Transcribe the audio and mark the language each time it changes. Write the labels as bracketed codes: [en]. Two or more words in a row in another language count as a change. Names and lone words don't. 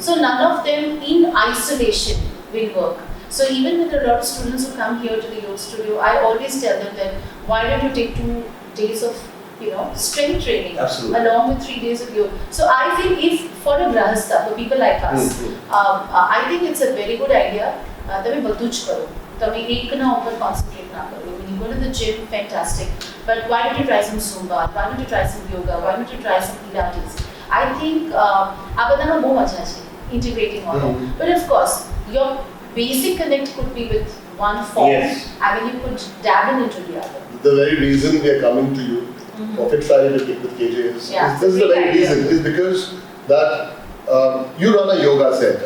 [en] So none of them in isolation will work. So even with a lot of students who come here to the yoga studio, I always tell them that why don't you take 2 days of strength training Absolutely. along with 3 days of yoga. So I feel if for a grahastha, for people like us, I think it's a very good idea. [gu] તમે બધું જ કરો. તમે એકના ઉપર concentrate ના કરો. [en] When you go to the gym, fantastic. But why don't you try some Zumba? Why don't you try some yoga? Why don't you try some Pilates? I think [gu] આ બધામાં બહુ મજા છે, [en] integrating all that. But of course, your basic connect could be with one form, Yes. and then you could dabble into the other. The very reason we are coming to you for Fit Friday with KJ is, Yeah, this is the great very idea. reason, is because that you run a yoga center.